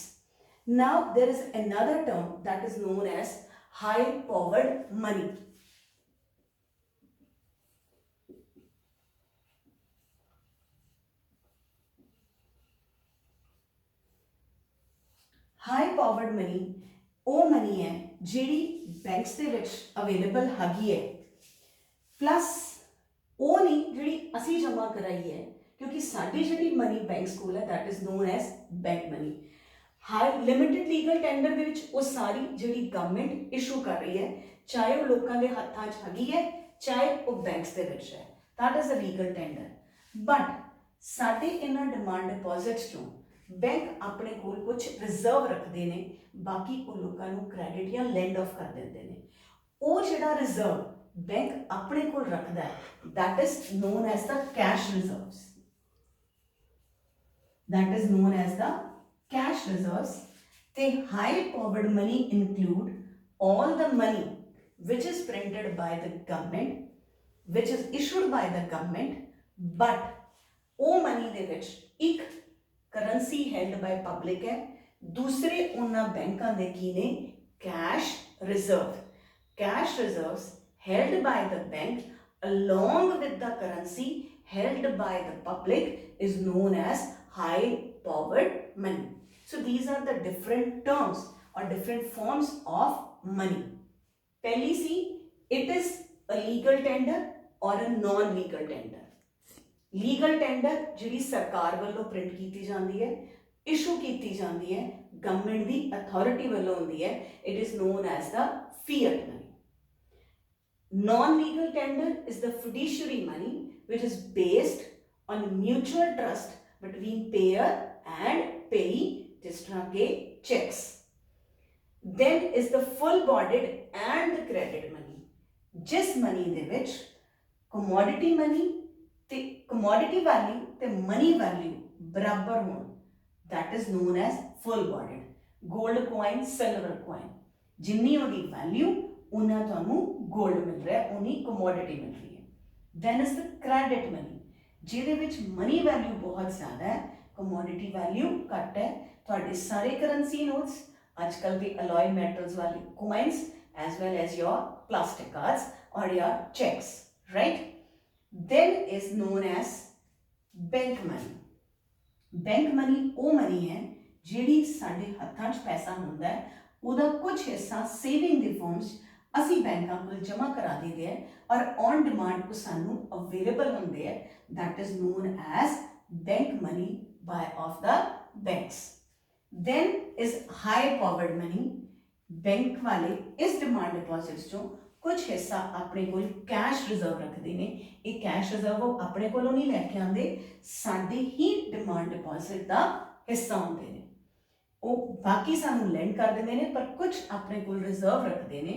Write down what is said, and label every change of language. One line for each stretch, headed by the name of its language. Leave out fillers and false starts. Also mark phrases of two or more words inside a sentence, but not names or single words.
English: now there is another term that is known as high powered money। high powered money
Punjabi: ਉਹ ਮਨੀ ਹੈ ਜਿਹੜੀ ਬੈਂਕਸ ਦੇ ਵਿੱਚ ਅਵੇਲੇਬਲ ਹੈਗੀ ਹੈ, ਪਲੱਸ ਉਹ ਨਹੀਂ ਜਿਹੜੀ ਅਸੀਂ ਜਮ੍ਹਾਂ ਕਰਾਈ ਹੈ, ਕਿਉਂਕਿ ਸਾਡੀ ਜਿਹੜੀ ਮਨੀ ਬੈਂਕ ਸਕੂਲ ਹੈ
English: that is known as bank money. high limited legal tender
Punjabi: ਦੇ ਵਿੱਚ ਉਹ ਸਾਰੀ ਜਿਹੜੀ
English: government issue
Punjabi: ਕਰ ਰਹੀ ਹੈ, ਚਾਹੇ ਉਹ ਲੋਕਾਂ ਦੇ ਹੱਥਾਂ 'ਚ ਹੈਗੀ ਹੈ, ਚਾਹੇ ਉਹ ਬੈਂਕਸ ਦੇ ਵਿੱਚ ਹੈ,
English: that is a legal tender.
Punjabi: ਬਟ ਸਾਡੇ ਇਹਨਾਂ
English: demand deposits
Punjabi: 'ਚੋਂ ਬੈਂਕ ਆਪਣੇ ਕੋਲ ਕੁਝ ਰਿਜ਼ਰਵ ਰੱਖਦੇ ਨੇ, ਬਾਕੀ ਉਹ ਲੋਕਾਂ ਨੂੰ ਕ੍ਰੈਡਿਟ ਜਾਂ
English: lend off
Punjabi: ਕਰ ਦਿੰਦੇ ਨੇ। ਉਹ ਜਿਹੜਾ ਰਿਜ਼ਰਵ ਬੈਂਕ ਆਪਣੇ ਕੋਲ ਰੱਖਦਾ ਹੈ
English: that is known as the cash reserves, that is known as the cash reserves। the high powered money include all the money which is printed by the government, which is issued by the government, but
Punjabi: ਉਹ money ਦੇ ਵਿੱਚ ਇੱਕ
English: currency held by public
Punjabi: ਹੈ, ਦੂਸਰੇ ਉਹਨਾਂ ਬੈਂਕਾਂ ਦੇ ਕੀ ਨੇ
English: cash reserve। cash reserves held by the bank along with the currency held by the public is known as high powered money। So these are the different terms or different forms of money।
Punjabi: ਪਹਿਲੀ ਸੀ
English: it is a legal tender or a non legal tender। legal tender
Punjabi: ਜਿਹੜੀ ਸਰਕਾਰ ਵੱਲੋਂ ਪ੍ਰਿੰਟ ਕੀਤੀ ਜਾਂਦੀ ਹੈ, ਇਸ਼ੂ ਕੀਤੀ ਜਾਂਦੀ ਹੈ, ਗਵਰਨਮੈਂਟ ਦੀ ਅਥਾਰਟੀ ਵੱਲੋਂ ਹੁੰਦੀ ਹੈ,
English: it is known as the fiat money। Non-legal tender is the fiduciary money which is based on mutual trust between payer and payee,
Hindi: जिस तरह के checks।
English: Then is the full-bodied and the credit money,
Punjabi: ਜਿਸ money ਦੇ ਵਿੱਚ
English: commodity money
Punjabi: ਤੇ
English: commodity value
Punjabi: ਤੇ
English: money value
Punjabi: ਬਰਾਬਰ ਹੋਣ,
English: that is known as full-bodied। gold coin, silver coin,
Punjabi: ਜਿੰਨੀ ਉਹਦੀ value ਉੰਨਾ ਤੁਹਾਨੂੰ ਗੋਲਡ ਮਿਲ ਰਿਹਾ ਹੈ, ਉੰਨੀ ਕਮੋਡਿਟੀ ਮਿਲ ਰਹੀ ਹੈ।
English: then is the credit money,
Punjabi: ਜਿਹਦੇ ਵਿੱਚ
English: money value
Punjabi: ਬਹੁਤ ਜ਼ਿਆਦਾ ਹੈ,
English: commodity value
Punjabi: ਘੱਟ ਹੈ। ਤੁਹਾਡੇ ਸਾਰੇ
English: currency notes
Punjabi: ਅੱਜਕੱਲ੍ਹ ਕੇ
English: alloy metals
Punjabi: ਵਾਲੇ
English: coins as well as your plastic cards
Punjabi: ਔਰ
English: your checks, right. then is known as bank money. bank money
Punjabi: ਉਹ ਮਨੀ ਹੈ ਜਿਹੜੀ ਸਾਡੇ ਹੱਥਾਂ 'ਚ ਪੈਸਾ ਹੁੰਦਾ ਹੈ, ਉਹਦਾ ਕੁਝ ਹਿੱਸਾ ਸੇਵਿੰਗ ਦੇ ਫਾਰਮਸ ਅਸੀਂ ਬੈਂਕਾਂ ਕੋਲ ਜਮ੍ਹਾਂ ਕਰਾ ਦਿੰਦੇ ਹੈ ਔਰ
English: on demand
Punjabi: ਉਹ ਸਾਨੂੰ ਅਵੇਲੇਬਲ ਹੁੰਦੇ ਹੈ,
English: that is known as bank money by of the banks। then is high powered money।
Punjabi: ਬੈਂਕ ਵਾਲੇ ਇਸ
English: demand deposits
Punjabi: ਚੋਂ ਕੁਝ ਹਿੱਸਾ ਆਪਣੇ ਕੋਲ
English: cash reserve
Punjabi: ਰੱਖਦੇ ਨੇ। ਇਹ
English: cash reserve
Punjabi: ਉਹ ਆਪਣੇ ਕੋਲੋਂ ਨਹੀਂ ਲੈ ਕੇ ਆਉਂਦੇ, ਸਾਡੇ ਹੀ
English: demand deposit
Punjabi: ਦਾ ਹਿੱਸਾ ਹੁੰਦੇ ਨੇ। ਉਹ ਬਾਕੀ ਸਾਨੂੰ ਲੈਂਡ ਕਰ ਦਿੰਦੇ ਨੇ, ਪਰ ਕੁਝ ਆਪਣੇ ਕੋਲ ਰਿਜ਼ਰਵ ਰੱਖਦੇ ਨੇ।